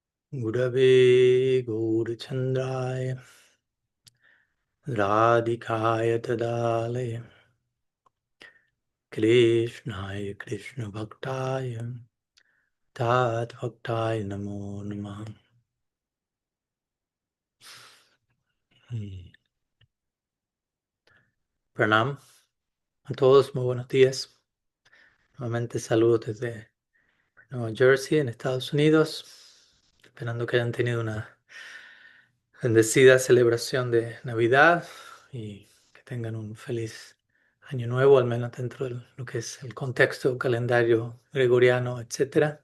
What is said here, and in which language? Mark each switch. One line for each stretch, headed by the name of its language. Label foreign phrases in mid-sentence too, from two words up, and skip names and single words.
Sanskrit: गुरवे गौरचन्द्राय राधिकाय तदालय कृष्णाय कृष्ण भक्ताय तत् भक्ताय नमो नमः.
Spanish: Pranam a todos, muy buenos días. Nuevamente saludos desde Nueva Jersey, en Estados Unidos. Esperando que hayan tenido una bendecida celebración de Navidad y que tengan un feliz año nuevo, al menos dentro de lo que es el contexto calendario gregoriano, etcétera.